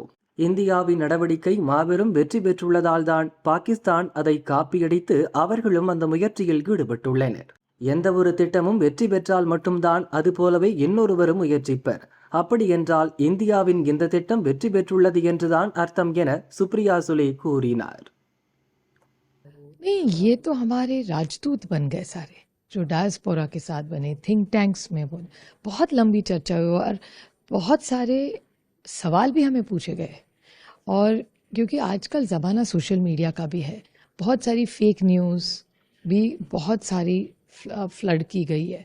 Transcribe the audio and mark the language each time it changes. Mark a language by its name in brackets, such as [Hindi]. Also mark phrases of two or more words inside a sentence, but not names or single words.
[Tamil] இந்தியாவின் நடவடிக்கை மாபெரும் வெற்றி பெற்றுள்ளதால் தான் பாகிஸ்தான் அதை காப்பியடித்து அவர்களும் அந்த முயற்சியில் ஈடுபட்டுள்ளனர். எந்த ஒரு திட்டமும் வெற்றி பெற்றால் மட்டும்தான் அது போலவே இன்னொருவரும் முயற்சிப்பர். அப்படி என்றால் இந்தியாவின் இந்த திட்டம் வெற்றி பெற்றுள்ளது என்றுதான் அர்த்தம் என சுப்ரியா சுலே கூறினார். [Hindi] नहीं, ये तो हमारे राजदूत बन गए सारे, जो डायस्पोरा के साथ बने, [English] think tanks [Hindi] में बोले, बहुत लंबी चर्चा हुई और बहुत सारे सवाल भी हमें पूछे गए। और क्योंकि आजकल ज़माना [English] social media [Hindi] का भी है, बहुत सारी [English] fake news [Hindi] भी बहुत सारी फ्लड की गई है।